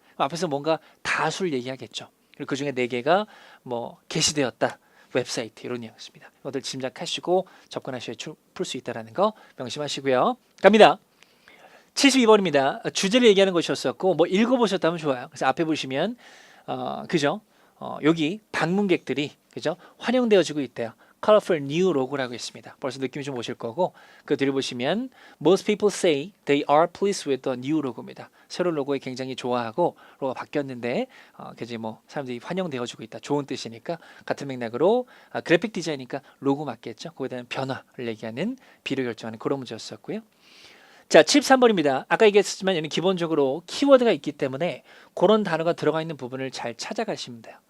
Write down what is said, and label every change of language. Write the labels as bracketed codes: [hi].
[ko] 앞에서 뭔가 다수를 얘기하겠죠. 그리고 그 중에 4개가 뭐 게시되었다. 웹사이트 이런 뉘앙스입니다. 이것들 짐작하시고 접근하셔야 풀 수 있다는 거 명심하시고요. 갑니다. 72번입니다. 주제를 얘기하는 것이었었고 뭐 읽어보셨다면 좋아요. 그래서 앞에 보시면 그죠? 여기 방문객들이 그죠? 환영되어지고 있대요. [en] Colorful new logo [ko] 라고 했습니다. 벌써 느낌이 좀 오실 거고 그 뒤를 보시면 [en] Most people say they are pleased with the new logo [ko] 입니다. 새로운 로고에 굉장히 좋아하고 로고가 바뀌었는데 그지 뭐 사람들이 환영되어지고 있다. 좋은 뜻이니까 같은 맥락으로 그래픽 디자인이니까 로고 맞겠죠. 거기에 대한 변화를 얘기하는 비례 결정하는 그런 문제였었고요. 자, 73번입니다. 아까 얘기했지만 얘는 기본적으로 키워드가 있기 때문에 그런 단어가 들어가 있는 부분을 잘 찾아가시면 돼요.